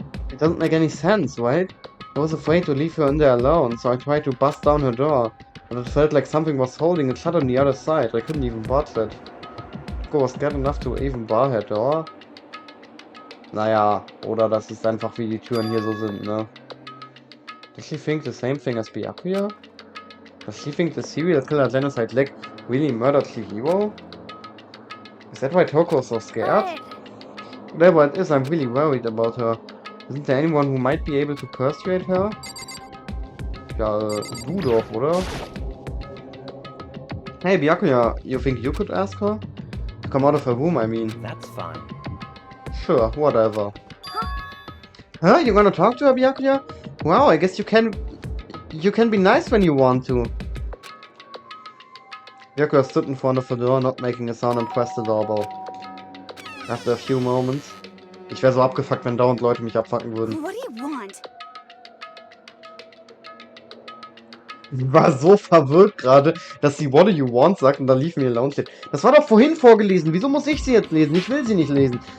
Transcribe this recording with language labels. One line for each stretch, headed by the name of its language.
English: It doesn't make any sense, right? I was afraid to leave her in there alone, so I tried to bust down her door. But it felt like something was holding it shut on the other side. I couldn't even budge it. Go was scared enough to even bar her door.
German: Naja, oder das ist einfach wie die Türen hier so sind, ne?
English: Does she think the same thing as Byakuya? Does she think the serial killer Genocide Leg really murdered Chihiro? Is that why Toko is so scared? Whatever it is, I'm really worried about her. Isn't there anyone who might be able to persuade her?
German: Ja, du doch, oder?
English: Hey, Byakuya, you think you could ask her? To come out of her room, I mean. That's fine. Sure, whatever. Huh? You gonna talk to her, Byakuya? Wow, I guess you can be nice when you want to. Byakuya stood in front of the door, not making a sound, and pressed the doorbell. After a few moments.
German: Ich wäre so abgefuckt, wenn dauernd Leute mich abfucken würden.
English: What do you want?
German: Ich war so verwirrt gerade, dass sie
English: What do you want
German: sagt und da
English: Leave me alone
German: steht. Das war doch vorhin vorgelesen. Wieso muss ich sie jetzt lesen? Ich will sie nicht lesen.